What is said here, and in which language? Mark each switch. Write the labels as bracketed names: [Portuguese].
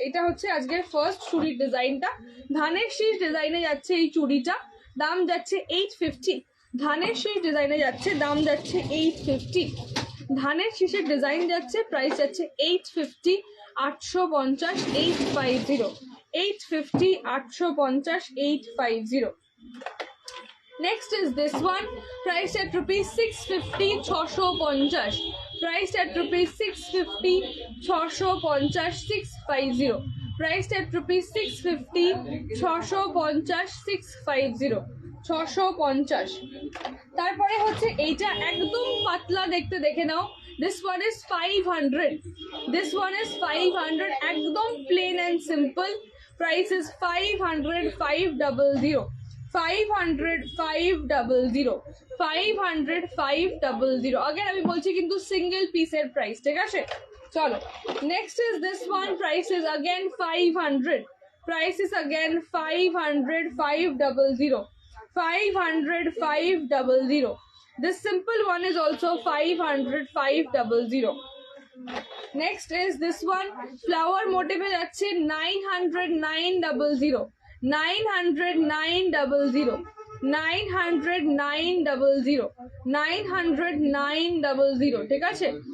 [Bangla] এটা হচ্ছে আজকের ফার্স্ট চুড়ির ডিজাইনটা, ধানের শীষ ডিজাইনে যাচ্ছে এই চুড়িটা, দাম যাচ্ছে 850। ধানের শীষ ডিজাইনে যাচ্ছে, দাম যাচ্ছে 850। ধানের শীষের ডিজাইন যাচ্ছে, প্রাইস যাচ্ছে 850, 850, 850, 850, 850, 850। [English] Next is this one, priced at rupees 650, 650, priced at rupees 650, 650, 650, priced at rupees 650, 650, 650, 650। [Bangla] তারপরে হচ্ছে এইটা একদম পাতলা দেখতে, দেখে নাও। [English] This one is 500, this one is 500, [Bangla] একদম [English] plain and simple, price is 500, 500, 500, 500, 500, 500। again [Bangla] আমি বলছি কিন্তু সিঙ্গেল পিসের প্রাইস, ঠিক আছে? চলো, [English] Next is this one, price is again 500, price is again 500, 500, 500, 500। this simple one is also 500, 500। next is this one, flower motive [Bangla] এ যাচ্ছে [English] 900, 900, 900, 900, 900, 900, 900, 900, [Bangla] ঠিক আছে?